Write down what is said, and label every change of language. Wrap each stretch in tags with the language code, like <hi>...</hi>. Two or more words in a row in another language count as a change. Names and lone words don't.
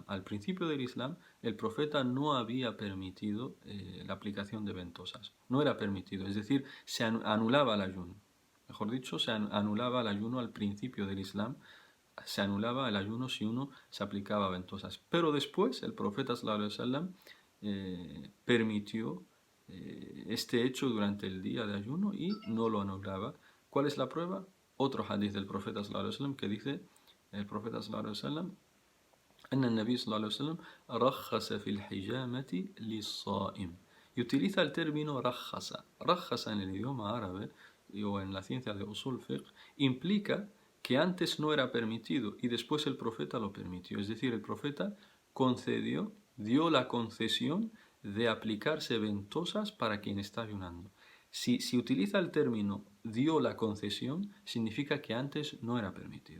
<es>Al principio del Islam, el profeta no había permitido la aplicación de ventosas. No era permitido, es decir, se anulaba el ayuno. Mejor dicho, se anulaba el ayuno al principio del Islam. Se anulaba el ayuno si uno se aplicaba ventosas. Pero después, el profeta</es> <ar>صلى الله عليه وسلم</ar> <es>permitió este hecho durante el día de ayuno y no lo anulaba. ¿Cuál es la prueba? Otro hadith del profeta</es> <ar>صلى الله عليه وسلم</ar> <es>que dice el profeta</es> <ar>صلى الله عليه وسلم أن النبي صلى الله عليه وسلم رخص في الحجامة للصائم.</ar> <es>Y utiliza el término رخص. رخص en el idioma árabe o en la ciencia de</es> <ar>أصول فقه</ar> <es>implica que antes no era permitido y después el profeta lo permitió. Es decir, el profeta concedió, dio la concesión de aplicarse ventosas para quien está ayunando. Si utiliza el término dio la concesión, significa que antes no era permitido.</es>